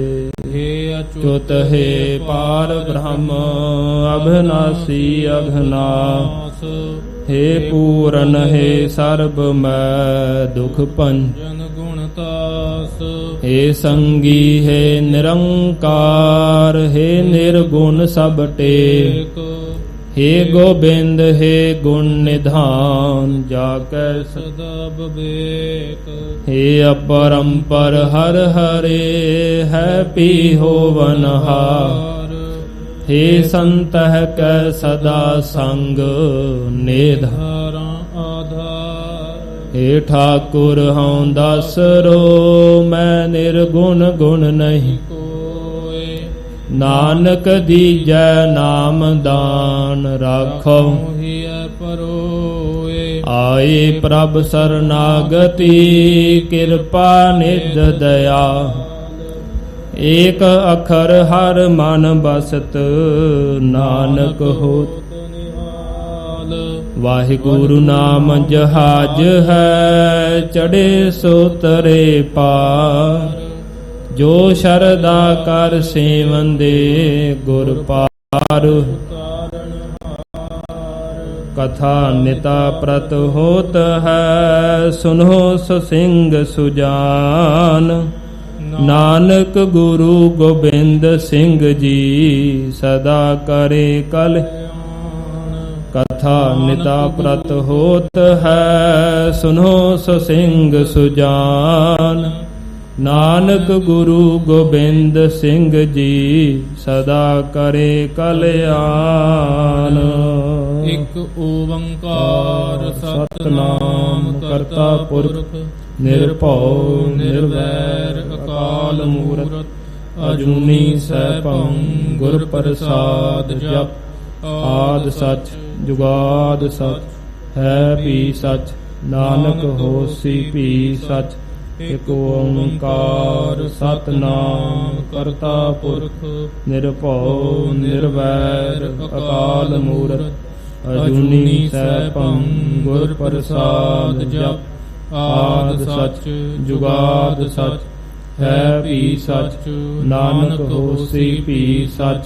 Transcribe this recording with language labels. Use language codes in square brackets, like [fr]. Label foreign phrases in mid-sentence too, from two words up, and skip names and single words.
[pa] ਅਚੁਤ ਹੈ ਪਾਰ ਬ੍ਰਹਮ ਅਭਿਨਾਸੀ ਅਘਨਾਸ। ਹੈ ਪੂਰਨ ਹੈ ਸਰਬ ਮੈਂ ਦੁਖ ਭੰਜਨ ਗੁਣਤਾਸ। ਹੈ ਸੰਗੀ ਹੈ ਨਿਰੰਕਾਰ ਹੈ ਨਿਰਗੁਣ ਸਭ ਟੇਕ। ਹੇ ਗੋਬਿੰਦ ਹੇ ਗੁਣ ਨਿਧਾਨ ਜਾਕੈ ਸਦਾ ਵਿਵੇਕ। ਹੇ ਅਪਰੰਪਰ ਹਰ ਹਰੇ ਹੈ ਪੀ ਹੋਵਨਹਾਰ। ਹੇ ਸੰਤਹ ਕੈ ਸਦਾ ਸੰਗ ਨਿਧਾਰਾ ਆਧਾਰ। ਹੇ ਠਾਕੁਰ ਹੂੰ ਦਸਰੋ ਮੈਂ ਨਿਰਗੁਣ ਗੁਣ ਨਹੀਂ। ਨਾਨਕ ਦੀਜੈ ਨਾਮ ਦਾਨ ਰਾਖੋ ਪਰੋਏ। ਆਏ ਪ੍ਰਭ ਸ਼ਰਣਾਗਤਿ ਕ੍ਰਿਪਾ ਨਿਧ ਦਇਆ। ਏਕ ਅਖਰ ਹਰ ਮਨ ਬਸਤ ਨਾਨਕ ਹੋਤ ਨਿਹਾਲ। ਵਾਹਿਗੁਰੂ ਨਾਮ ਜਹਾਜ਼ ਹੈ ਚੜ੍ਹੇ ਸੋ ਤਰੇ ਪਾਰ। ਜੋ ਸ਼ਰਦਾ ਕਰ ਸੇਵੰਦੇ ਗੁਰ ਪਾਰ। ਕਥਾ ਨਿਤਾ ਪ੍ਰਤ ਹੋਤ ਹੈ ਸੁਨੋ ਸਿੰਘ ਸੁਜਾਨ। ਨਾਨਕ ਗੁਰੂ ਗੋਬਿੰਦ ਸਿੰਘ ਜੀ ਸਦਾ ਕਰੇ ਕਲਿਆਣ। ਕਥਾ ਨਿਤਾ ਪ੍ਰਤ ਹੋਤ ਹੈ ਸੁਨੋ ਸਿੰਘ ਸੁਜਾਨ। ਨਾਨਕ ਗੁਰੂ ਗੋਬਿੰਦ ਸਿੰਘ ਜੀ ਸਦਾ ਕਰੇ ਕਲਿਆਣ। ਏਕ ਓਂਕਾਰ ਸਤਨਾਮ ਕਰਤਾ ਪੁਰਖ निरभਉ ਨਿਰਵੈਰ ਅਕਾਲ ਮੂਰਤ ਅਜੂਨੀ ਸੈਭੰ ਗੁਰ ਪ੍ਰਸਾਦ ਜਪ। ਆਦ ਸਚ ਜੁਗਾਦ ਸਚ ਹੈ ਭੀ ਸਚ ਨਾਨਕ ਹੋਸੀ ਭੀ ਸਚ। ਏਕ ਓਂਕਾਰ ਸਤਨਾਮ ਕਰਤਾ ਪੁਰਖ निरभਉ ਨਿਰਵੈਰ ਅਕਾਲ ਮੂਰਤ ਅਜੂਨੀ ਸੈਭੰ ਗੁਰ ਪ੍ਰਸਾਦ ਜਪ। ਆਦ ਸਚ ਜੁਗਾਦ ਸਚ ਹੈ ਵੀ ਸਚ। ਨਾਨਕ ਹੋਸੀ ਵੀ ਸਚ।